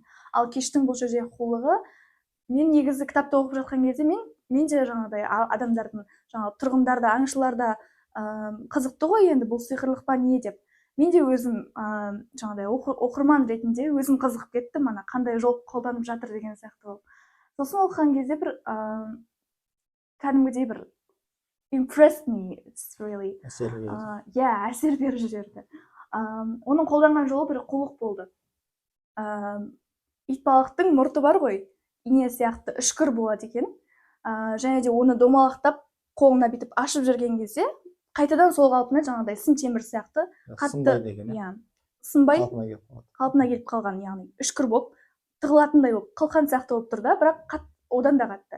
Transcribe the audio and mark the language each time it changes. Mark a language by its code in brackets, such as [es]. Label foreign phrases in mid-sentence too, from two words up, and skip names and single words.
[kk] Ал Киштің бұл жерде қулығы, мен негізі кітапты оқып жатқан кезде мен де жаңағыдай адамдардың, жаңағы тұрғындарда, аңшыларда қызықты ғой, енді бұл сиқырлық па не деп. Мен де өзім жаңағыдай оқырман ретінде өзім қызығып кеттім, қандай жол қолданып жатыр деген сияқты болып. Сосын оқыған кезде бір кәдімгідей бір [en] impressed me, it's really [kk] әсер беріп жіберді. Оның қолданған жолы бір қулық болды. Итбалықтың мұрты бар ғой, ине сияқты үшкір болады екен. Және де оны домалақтап қолына бүйтіп ашып жүрген кезде қайтадан сол қалпына жаңағыдай сым темір сияқты қатты сынбай қалпына келіп қалған, яғни үшкір болып тығылатындай болып қылқан сияқты болып тұр да, бірақ одан да қатты.